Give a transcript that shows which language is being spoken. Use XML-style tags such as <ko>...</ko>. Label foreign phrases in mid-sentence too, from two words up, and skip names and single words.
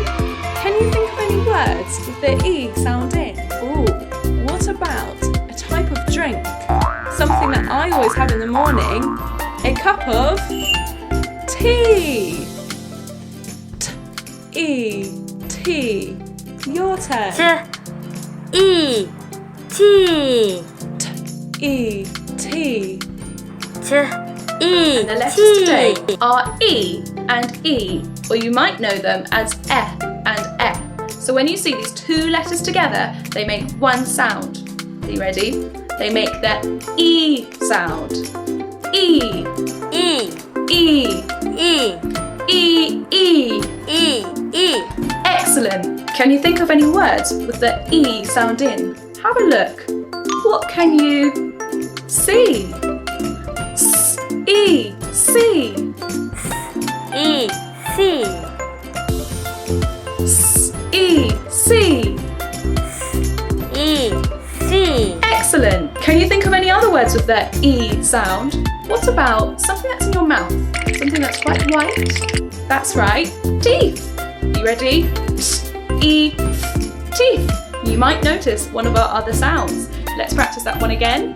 <en>Can you think of any words with the E sound in? Ooh, what about a type of drink? Something that I always have in the morning. A cup of tea. T-E. Tea. Your turn. T-E. Tea. T-E. Tea. T-E. And the letters today are E and E, or you might know them as E and E. So when you see these two letters together, they make one sound. Are you ready? They make the E sound. E. E. E. E. E. E. E. E. Excellent. Can you think of any words with the E sound in? Have a look. What can you see? E. C. E. C. E. C. E. C. Excellent. Can you think of any other words with the E sound? What about something that's in your mouth? Something that's quite white? That's right. Teeth. You ready? E. Teeth. You might notice one of our other sounds. Let's practice that one again.</en>